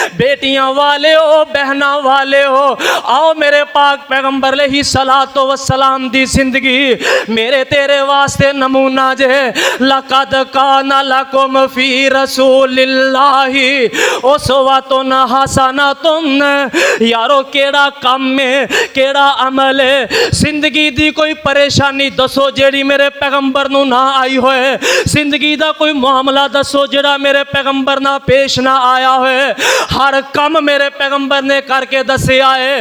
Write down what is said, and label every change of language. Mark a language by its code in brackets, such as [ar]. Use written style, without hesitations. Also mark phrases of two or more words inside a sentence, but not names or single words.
[pa] بیٹیاں والے ہو، بہنا والے ہو، آؤ میرے پاک پیغمبر [ar] عليه الصلاة والسلام [pa] دی زندگی میرے تیرے واسطے نمونہ جے. [ar] لقد كان لكم في رسول الله أسوة حسنة. [pa] یارو کیہڑا کم ہے، کیہڑا عمل ہے، زندگی دی کوئی پریشانی دسو جیہڑی میرے پیغمبر نوں نہ آئی ہووے، زندگی دا کوئی معاملہ دسو جیہڑا میرے پیغمبر نہ پیش نہ آیا ہووے. ہر کم میرے پیغمبر نے کر کے دسیا ہے.